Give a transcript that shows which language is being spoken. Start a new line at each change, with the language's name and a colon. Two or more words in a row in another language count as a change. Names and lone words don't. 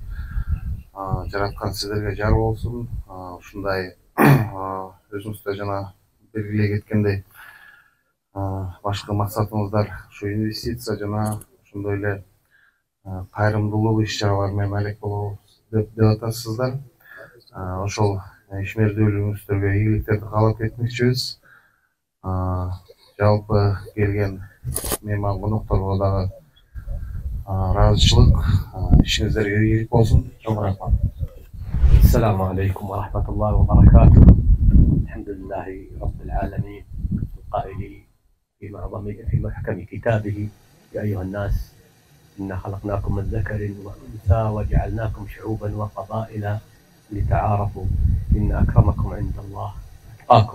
Kyrgyz: Жараткан сиздерге жар болсун. Ушундай өзүңүздөр жана белгилей кеткендей башкы максатыңыздар ушу инвестиция жана ошондой эле кайрымдуулук иш-чаралар менен алек болобуз деп атасыздар. Ошол ишмердүүлүгүңүздөргө ийгиликтерди каалап кетмекчибиз. Жалпы келген мейман конокторго дагы ыраазычылык, ишиңиздерге ийгилик болсун. Чоң рахмат.
Arabic: السلام عليكم ورحمة الله وبركاته. الحمد لله رب العالمين القائل في محكم كتابه: يا أيها الناس إنا خلقناكم من ذكر وأنثى وجعلناكم شعوبا وقبائل لتعارفوا إن أكرمكم عند الله أتقاكم.